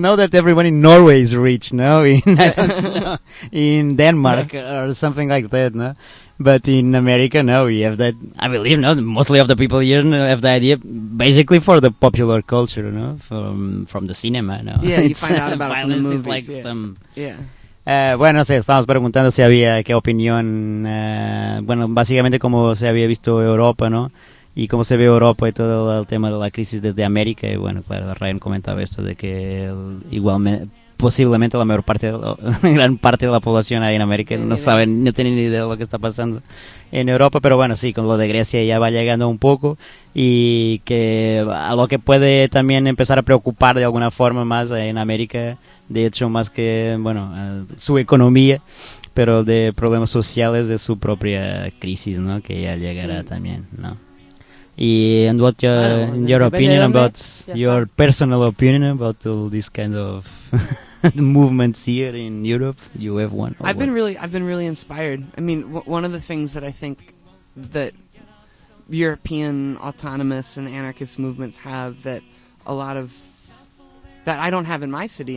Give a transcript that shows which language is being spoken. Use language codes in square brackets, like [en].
[en] Know that everyone in Norway is rich, no? In Denmark or something like that, no? But in America, no, we have that. I believe, no, mostly of the people here have the idea, basically for the popular culture, no? From the cinema, no? Yeah, it's, you find out about violence it from the movies, is like yeah. some... Yeah. [es] Bueno, sí, estábamos preguntando si había qué opinión, bueno, básicamente cómo se había visto Europa, ¿no? Y cómo se ve Europa y todo el tema de la crisis desde América. Y bueno, claro, Ryan comentaba esto de que igualmente, posiblemente la mayor parte, gran parte de la población ahí en América no sabe, no tiene ni idea de lo que está pasando en Europa. Pero bueno, sí, con lo de Grecia ya va llegando un poco. Y que a lo que puede también empezar a preocupar de alguna forma más en América... De hecho, más que, bueno, su economía, pero de problemas sociales de su propia crisis, ¿no? Que ya llegará también, ¿no? [en] Y, and what your opinion about, your personal opinion about all this kind of movements here in Europe? You have one? I've been really inspired. I mean, one of the things that I think that European autonomous and anarchist movements have that a lot of, that I don't have in my city.